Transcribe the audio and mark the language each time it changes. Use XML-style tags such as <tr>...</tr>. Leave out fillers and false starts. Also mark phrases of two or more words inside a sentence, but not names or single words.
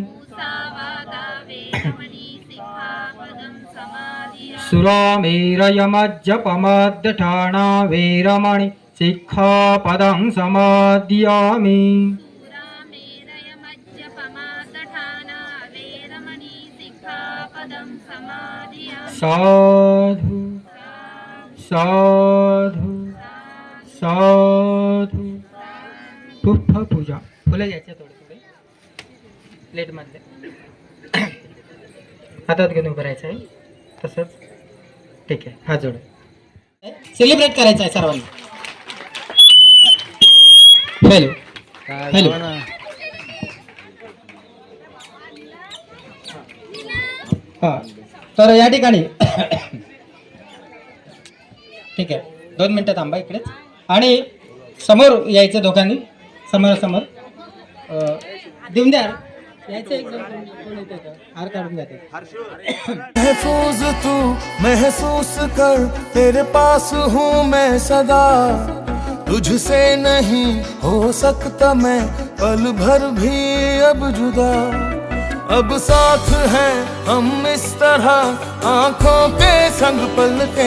<pi>सुरामेरयमज्जपमद्दठाना वेरमणि सिक्खापदं समादियामि. साधु साधु साधु.</pi> <mr>पुष्प पूजा फुलं घ्यायचे थोडे थोडे प्लेटमधले हातात घेऊन उभं राहायचं आहे. तसंच ठीक आहे. हात जोड. सेलिब्रेट करायचं आहे सर्वांनी.</mr> <en>hello hello.</en> <mr>हां तर या ठिकाणी ठीक आहे 2 मिनटं थांबा इकडेच. आणि समोर यायचं दोघांनी समोरासमोर देऊन द्या. यायचं एक हार काढून जाते.</mr> <hi>महफूज तू महसूस कर तेरे पास हूँ मैं सदा. तुझसे नहीं हो सकता मैं पल भर भी अब जुदा. अब साथ है हम इस तरह आँखों के संग पलके.</hi>